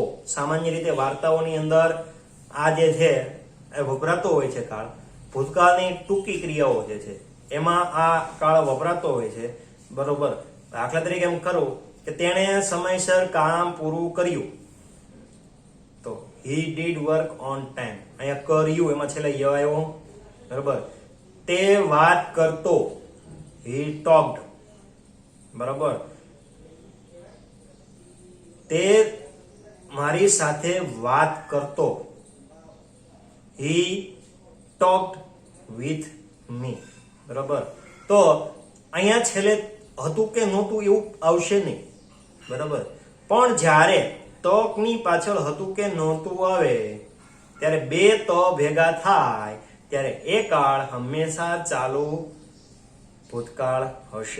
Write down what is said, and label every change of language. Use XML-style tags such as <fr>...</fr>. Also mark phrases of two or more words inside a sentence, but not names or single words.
<gu>સામાન્ય રીતે વાર્તાઓની અંદર આ જે છે એ વપરાતો હોય છે કાળ. ભૂતકાળની ટૂંકી ક્રિયાઓ જે છે એમાં આ કાળ વપરાતો હોય છે, બરોબર. દાખલા તરીકે એમ કરું કે તેણે સમયસર કામ પૂરું કર્યું, તો</gu> <en>he did work on time.</en> <gu>અહીંયા કર્યું એમાં છેલ્લે ય આવ્યો, બરાબર. તે વાત કરતો,</gu> <en>he talked,</en> <gu>બરાબર. તે મારી સાથે વાત કરતો,</gu> <en>he talked with me,</en> <gu>બરાબર. તો અહીંયા છેલ્લે હતું કે નહોતું એવું આવશે નહીં, બરાબર. પણ જ્યારે તકની પાછળ હતું કે નહોતું આવે ત્યારે બે તો ભેગા થાય ત્યારે એ કાળ હંમેશા ચાલુ ભૂતકાળ હશે.</gu>